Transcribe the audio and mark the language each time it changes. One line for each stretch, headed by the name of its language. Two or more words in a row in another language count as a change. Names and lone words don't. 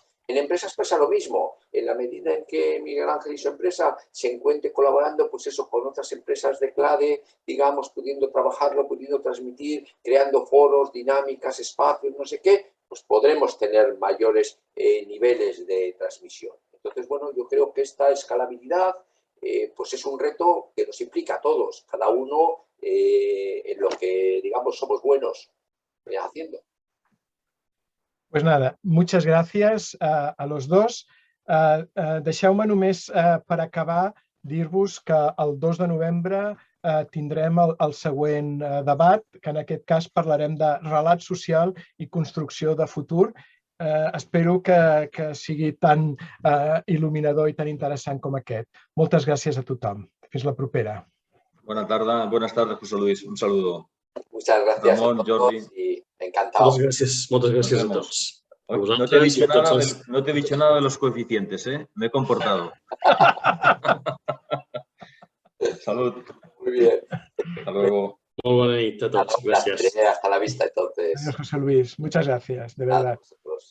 Spanish: En empresas pasa lo mismo, en la medida en que Miguel Ángel y su empresa se encuentren colaborando, pues eso, con otras empresas de CLADE, digamos, pudiendo trabajarlo, pudiendo transmitir, creando foros, dinámicas, espacios, no sé qué, pues podremos tener mayores niveles de transmisión. Entonces, bueno, yo creo que esta escalabilidad pues es un reto que nos implica a todos, cada uno en lo que, digamos, somos buenos haciendo. Pues nada, muchas gràcies a los dos.
Catalan: Deixeu-me només per acabar dir-vos que el 2 de novembre tindrem el següent debat, que en aquest cas parlarem de relat social i construcció de futur. Espero que sigui tan il·luminador i tan interessant com aquest. Moltes gràcies a tothom. Fins la propera.
Spanish: Buenas tardes, José Luis. Un saludo. Muchas gracias Ramón, a todos Jordi. y encantado.
Catalan: Moltes gràcies a
Spanish: vemos.
Catalan: tots.
Spanish: No te he dicho nada de los coeficientes, ¿eh? Me he comportado. Salud. Muy bien. Hasta luego.
Catalan: Molt bona nit a tots. Gràcies.
Spanish: Hasta la vista entonces. Adiós, José Luis. Muchas gracias, de verdad.